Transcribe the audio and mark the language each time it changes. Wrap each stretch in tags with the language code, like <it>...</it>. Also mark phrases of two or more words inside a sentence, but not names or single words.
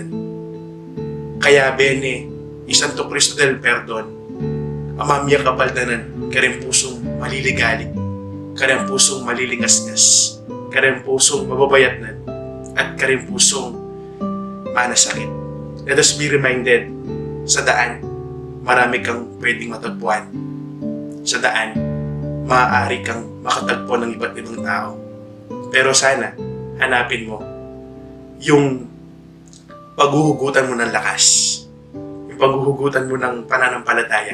<pam>Kaya bene, Santo Cristo del Perdon, amamya kapaldanan, kareng pusong maliligalig, kareng pusong malilingasngas, kareng pusong mababayatnan, at kareng pusong manasakit.</pam> <en>Let us be reminded,</en> <tl>sa daan, marami kang pwedeng matagpuan. Sa daan, maaari kang makatagpo ng iba't ibang tao. Pero sana, hanapin mo yung paghuhugutan mo ng lakas, yung paghuhugutan mo ng pananampalataya.</tl>